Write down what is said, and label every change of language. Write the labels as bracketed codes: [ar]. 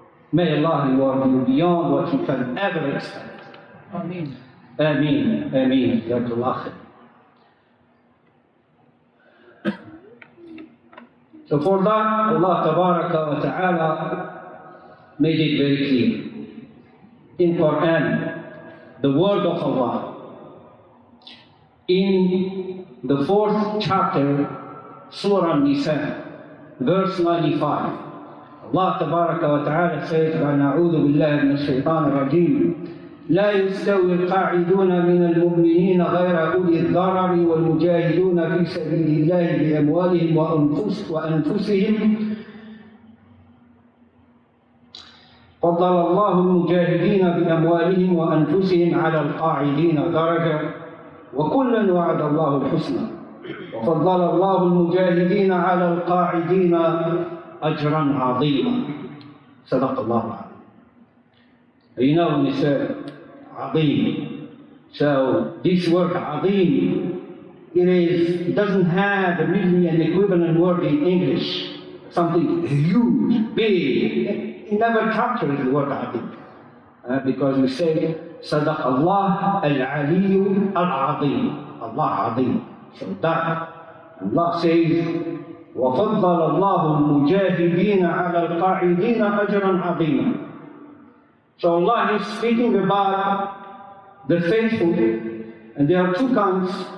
[en] May Allah reward you beyond what you can ever expect. Ameen. Ameen. Ameen. Jazakallah khair. So for that, Allah Tabaraka wa Ta'ala made it very clear. In Quran, the word of Allah, in the 4th chapter, Surah Nisa, verse 95, Allah Tabaraka wa Ta'ala says, [ar] وَنَعُوذُ بِاللَّهِ مِنَ الشَّيْطَانِ الرَّجِيمِ لا يستوي القاعدون من المؤمنين غير أولي الضرر والمجاهدون في سبيل الله بأموالهم وأنفسهم فضل الله المجاهدين بأموالهم وأنفسهم على القاعدين درجة وكلا وعد الله الحسنى وفضل الله المجاهدين على القاعدين أجرا عظيما. صدق الله العظيم. [en] You know when you say Azim, so this word Azim, it doesn't have a million equivalent word in English. Something huge, big. It never captures the word Azim. Because we say [ar] Sadaq Allah al-Aliyu al-Azim. [en] Allah Azim. So that Allah says [ar] وَفَضَّلَ اللَّهُ الْمُجَاهِدِينَ عَلَى الْقَاعِدِينَ أَجْرًا عَظِيمًا. [en] So Allah is speaking about the faithful, and there are two kinds.